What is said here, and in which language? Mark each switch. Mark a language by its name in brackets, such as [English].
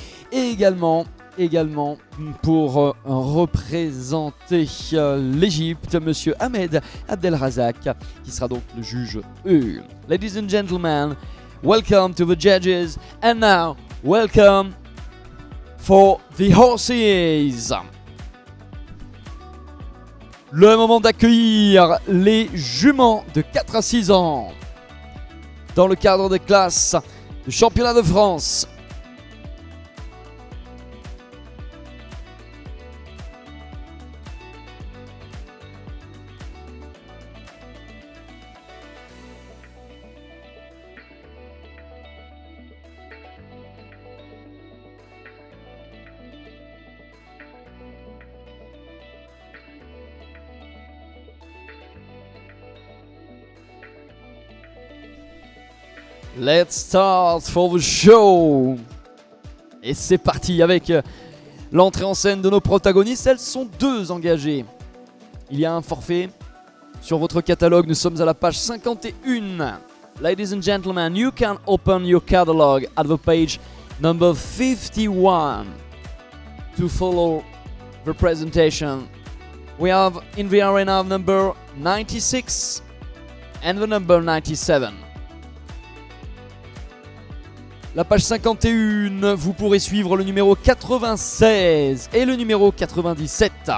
[French] Et également pour représenter l'Égypte, Monsieur Ahmed Abdelrazak, qui sera donc le juge E. [English] Ladies and gentlemen, welcome to the judges, and now welcome for the horses. [French] Le moment d'accueillir les juments de 4 à 6 ans dans le cadre des classes du championnat de France. [English] Let's start for the show. [French] Et c'est parti avec l'entrée en scène de nos protagonistes. Elles sont 2 engagées. Il y a un forfait. Sur votre catalogue, nous sommes à la page 51. [English] Ladies and gentlemen, you can open your catalog at the page number 51 to follow the presentation. We have in the arena number 96 and the number 97. [French] La page 51, vous pourrez suivre le numéro 96 et le numéro 97.